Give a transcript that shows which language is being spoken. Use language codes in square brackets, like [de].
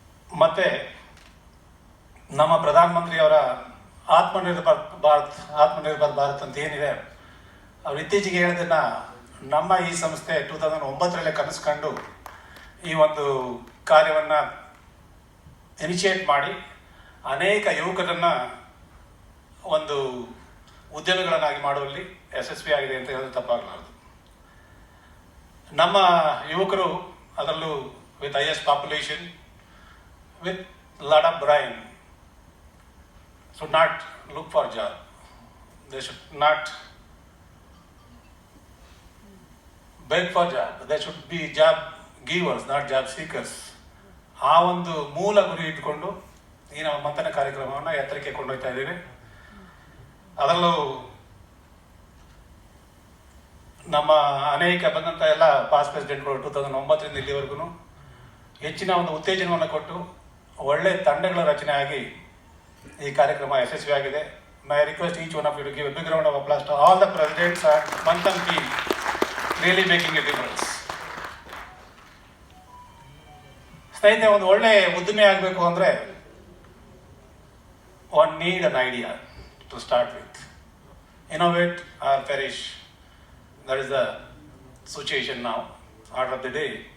[kn] ಮತ್ತೆ ನಮ್ಮ ಪ್ರಧಾನಮಂತ್ರಿಯವರ ಆತ್ಮನಿರ್ಭರ್ ಭಾರತ್ ಅಂತ ಏನಿದೆ, ಅವ್ರು ಇತ್ತೀಚೆಗೆ ಹೇಳಿದ್ದನ್ನ ನಮ್ಮ ಈ ಸಂಸ್ಥೆ 2009 ಕನಸು ಕಂಡು ಈ ಒಂದು ಕಾರ್ಯವನ್ನು ಇನಿಷಿಯೇಟ್ ಮಾಡಿ ಅನೇಕ ಯುವಕರನ್ನು ಒಂದು ಉದ್ಯಮಿಗಳನ್ನಾಗಿ ಮಾಡುವಲ್ಲಿ ಯಶಸ್ವಿಯಾಗಿದೆ ಅಂತ ಹೇಳೋದು ತಪ್ಪಾಗಲಾರದು. ನಮ್ಮ ಯುವಕರು ಅದರಲ್ಲೂ [en] With highest population with lot of brain should not look for job. They should not beg for job. They should be job givers, not job seekers. [kn] ಆ ಒಂದು ಮೂಲ ಗುರಿ ಇಟ್ಕೊಂಡು ಈ ನಾವು ಮಂಥನ ಕಾರ್ಯಕ್ರಮವನ್ನು ಎತ್ತರಕ್ಕೆ ಕೊಂಡೊಯ್ತಾ ಇದ್ದೀವಿ. ಅದರಲ್ಲೂ ನಮ್ಮ ಅನೇಕ ಬಂದಂಥ ಎಲ್ಲ ಪಾಸ್ಟ್ ಪ್ರೆಸಿಡೆಂಟ್ಗಳು 2009 ಇಲ್ಲಿವರೆಗೂ ಹೆಚ್ಚಿನ ಒಂದು ಉತ್ತೇಜನವನ್ನು ಕೊಟ್ಟು ಒಳ್ಳೆ ತಂಡಗಳ ರಚನೆ ಆಗಿ ಈ ಕಾರ್ಯಕ್ರಮ ಯಶಸ್ವಿಯಾಗಿದೆ. [en] My request each one of you to give a big round of applause to all the presidents and Manthan team really making a difference. [kn] ಸ್ನೇಹಿತರೆ, ಒಂದು ಒಳ್ಳೆ ಉದ್ಯಮಿ ಆಗಬೇಕು ಅಂದರೆ [en] one need an idea to start with. Innovate or perish. That is the situation now, order of the day.